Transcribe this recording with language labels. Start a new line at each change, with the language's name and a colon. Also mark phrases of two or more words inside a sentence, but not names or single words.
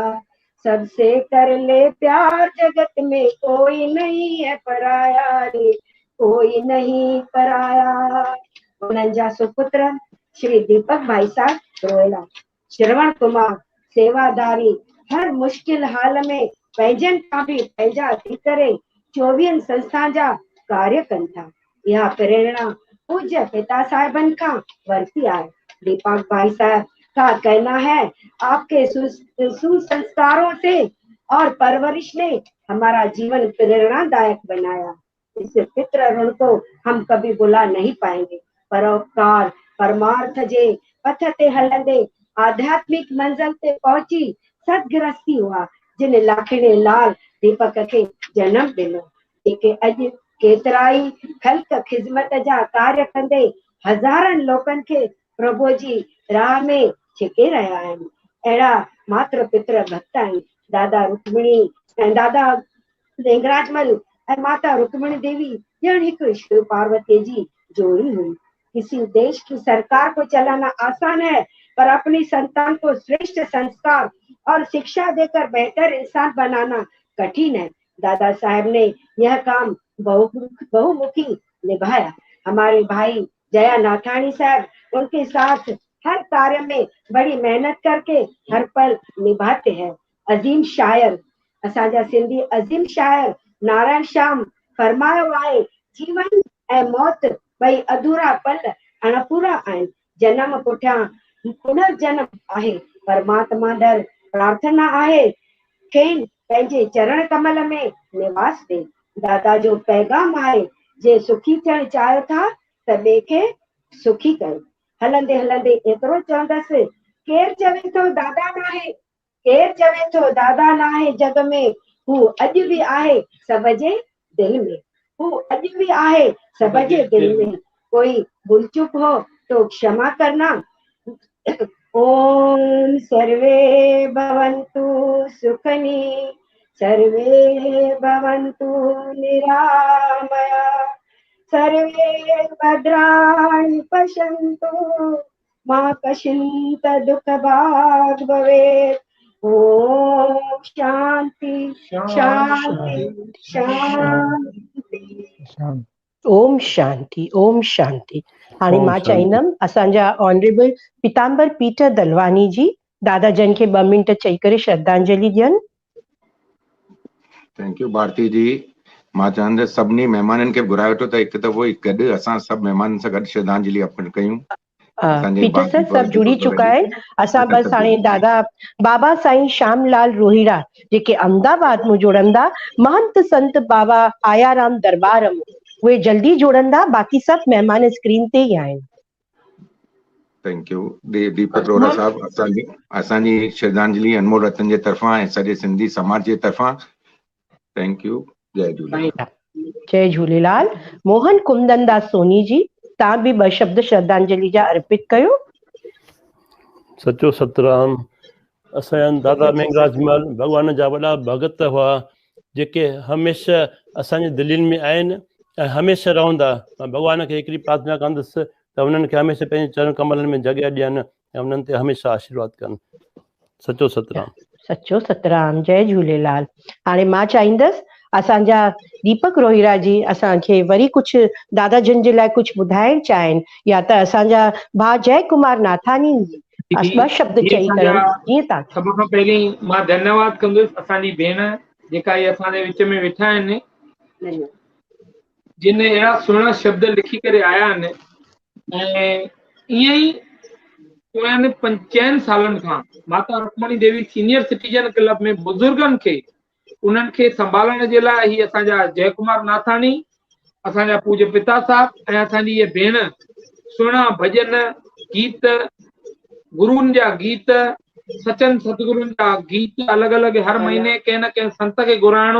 Hindi: सबसे कर ले प्यार, जगत में कोई नहीं है पराया रे, कोई नहीं पराया।
Sindhi: उन्हनि जा सुपुत्र श्री दीपक भाई साहब रोयला, श्रवण कुमार सेवादारी हर मुश्किल हाल में पंहिंजनि खां बि पंहिंजा थी करे 24 संस्था जा कार्य कनि था। इहा प्रेरणा पूज्य पिता साहिबन का वर्ती है।
Hindi: दीपक भाई साहब का कहना है, आपके सुसंस्कारों से और परवरिश ने हमारा जीवन प्रेरणादायक बनाया। इस पितृ ऋण को हम कभी भुला नहीं पाएंगे।
Sindhi: परोपकार परमार्थ जे पथ ते हलंदे आध्यात्मिक मंजिल ते पहुंची सदगृहस्थी हुआ, जिन लाखिणे लाल दीपक के जन्म ॾिनो। जेके अॼु केतिराई ख़ल्क़ ख़िदमत जा कार्य कंदे हज़ारनि लोकनि खे प्रभु जी राह में छिके रहिया आहिनि। अहिड़ा मात्र पितृ भक्त आहिनि। दादा रुक्मिणी ऐं दादा देंगराजमल ऐं माता रुक्मिणी देवी ॼण हिकु शिव पार्वती जी जोड़ी हुई।
Hindi: किसी देश की सरकार को चलाना आसान है, पर अपनी संतान को श्रेष्ठ संस्कार और शिक्षा देकर बेहतर इंसान बनाना कठिन है। दादा साहब ने यह काम बहुमुखी निभाया। हमारे भाई जया नाथाणी साहब उनके साथ हर कार्य में बड़ी मेहनत करके हर पल निभाते हैं।
Sindhi: अजीम शायर, असांजा सिंधी अजीम शायर नारायण श्याम फरमायो आहे, जीवन ऐं मौत ॿई अधूरा पल अणपूरा आहिनि। जनम पुठियां पुनर्जन्म आहे। परमात्मा दर प्रार्थना आहे खेनि पंहिंजे चरण कमल में निवास ॾे। दादा जो पैगाम आहे, जे सुखी थियण चाहियो था त ॿिए खे सुखी कयो। हलंदे हलंदे एतिरो चवंदसि, केरु चवे थो दादा न आहे, केरु चवे थो दादा न आहे जग में, हू अॼु बि आहे सभ जे दिल में, हू अॼु बि आहे सभ जे दिल में।
Hindi: कोई भूल चूक हो तो क्षमा करना।
Sanskrit: ओम सर्वे भवन्तु सुखनी, सर्वे भवन्तु निरामया, सर्वे भद्राणि पश्यन्तु मा कश्चित् दुःख भाग् भवेत्। ओम शांति शांति शांति। ओम शांति ओम शांति।
Sindhi: हाणे मां चाहींदमि असांजा ऑनरेबल पीताम्बर पीटर दलवानी जी दादा जन खे 2 मिंट चई करे श्रद्धांजलि ॾियनि।
English: thank you भारती जी।
Sindhi: मां चवंदुसि सभिनी महिमाननि खे घुराए वठो त हिकु दफ़ो गॾु असां सभु महिमाननि सां गॾु श्रद्धांजलि अर्पण कयूं। पीटर सर
Hindi: सब जुड़ी चुका है।
Sindhi: असां बस हाणे दादा बाबा साईं श्यामलाल रोहिड़ा जेके अहमदाबाद में जुड़ंदा, महंत संत बाबा आयाराम दरबार में, उहे जल्दी जुड़ंदा। बाक़ी सब मेहमान स्क्रीन ते ही आहिनि।
English: thank you
Sindhi: दीपक रोहरा साहब, असांजी श्रद्धांजलि अनमोल रतन जे तरफ़ां ऐं सॼे सिंधी समाज जे तरफ़ां
English: thank you.
Sindhi: जय झूलेलाल। जय झूलेलाल। मोहन कुंदनदास सोनी जी, तव्हां बि 2 शब्द श्रद्धांजलि जा अर्पित कयो। सचो सतराम। असांजा दादा मेघराजमल भॻवान जा वॾा भगत हुआ, जेके हमेशह असांजी दिलनि में आहिनि ऐं हमेशह रहंदा। मां भॻवान खे हिकिड़ी प्रार्थना कंदुसि त उन्हनि खे हमेशह पंहिंजे चरण कमलनि में जॻह ॾियनि ऐं उन्हनि ते हमेशह आशीर्वाद कनि। सचो सतराम। सचो सतराम। जय झूलेलाल। हाणे मां चाहींदसि असांजा दीपक रोहिरा जी असांखे वरी कुझु दादा जन जे लाइ कुझु ॿुधाइण चाहिनि, या त असांजा भाउ जय कुमार नाथानी 2 शब्द चई करण। जीअं तव्हां सभ खां पहिरीं मां धन्यवाद कंदुसि असांजी भेण जेका इहे असांजे विच में वेठा आहिनि, जिन अहिड़ा सुहिणा शब्द लिखी करे आया आहिनि। ऐं ईअं ई पोयनि 5 सालनि खां माता रुक्मणी देवी सीनियर सिटीजन क्लब में बुज़ुर्गनि खे उन्हनि खे संभालण जे लाइ ही असांजा जय कुमार नाथानी, असांजा पूज्य पिता साहब ऐं असांजी इहे भेण सुहिणा भॼन गीत, गुरुनि जा गीत, सचन सतगुरुनि जा गीत अलॻि अलॻि हर महीने कंहिं न कंहिं संत खे घुराइणो।